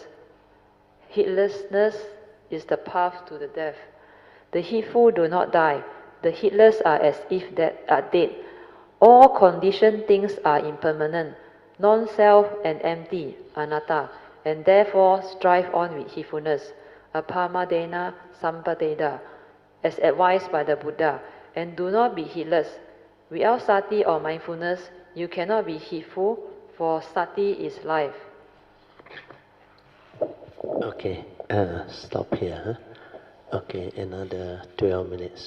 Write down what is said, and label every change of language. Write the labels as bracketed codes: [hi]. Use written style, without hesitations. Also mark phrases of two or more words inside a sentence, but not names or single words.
[en] Heedlessness is the path to the death. The heedful do not die. The heedless are as if are dead. All conditioned things are impermanent, non-self and empty, anatta, and therefore strive on with heedfulness, [pi] apamadena sampadeda, [en] as advised by the Buddha, and do not be heedless. Without sati or mindfulness, you cannot be heedful, for sati is life. Okay, stop here. Huh? Okay, another 12 minutes.